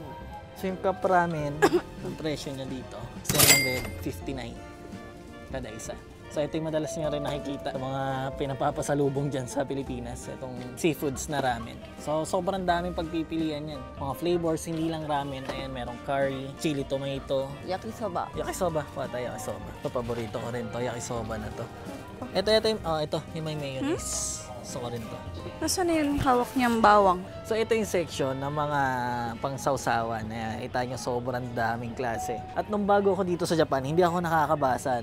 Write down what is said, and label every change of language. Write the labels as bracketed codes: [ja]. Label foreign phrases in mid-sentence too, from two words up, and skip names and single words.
[tl] So yung kapramen, ang presyo niya dito, 759 kada isa. So ito yung madalas nyo rin nakikita sa mga pinapapasalubong dyan sa Pilipinas, itong seafoods na ramen. So sobrang daming pagpipilian yan. Mga flavors, hindi lang ramen. Ayan, merong curry, chili tomato, Yakisoba. yakisoba. Wata yakisoba. Ito, paborito ko rin to, yakisoba na to. Ito yung may mayonnaise. Gusto ko rin to. Nasaan na yung hawak niyang bawang? So ito yung section ng mga pangsawsawan. Kita nyo sobrang daming klase. At nung bago ako dito sa Japan, hindi ako nakakabasa.